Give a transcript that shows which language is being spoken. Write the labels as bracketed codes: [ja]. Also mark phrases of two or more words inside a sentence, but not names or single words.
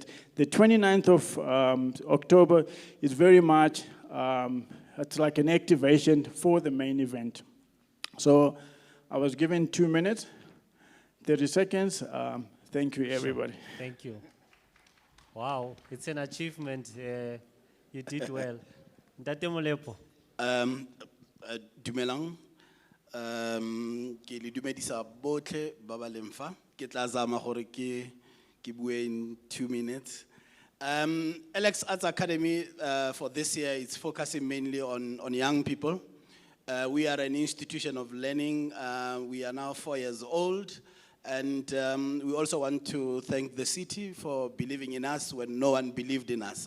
[en] The 29th of October is very much, it's like an activation for the main event. So I was given 2 minutes, 30 seconds. Thank you, everybody. Thank you. Wow, it's an achievement. You did well. Ntate Molepo. [tn] Dumelang. Ke le dumedisa botlhe ba ba leng fa. Ke tla zama gore ke bue [en] in 2 minutes. Alex Arts Academy for this year is focusing mainly on young people. We are an institution of learning. We are now 4 years old. And we also want to thank the city for believing in us when no one believed in us.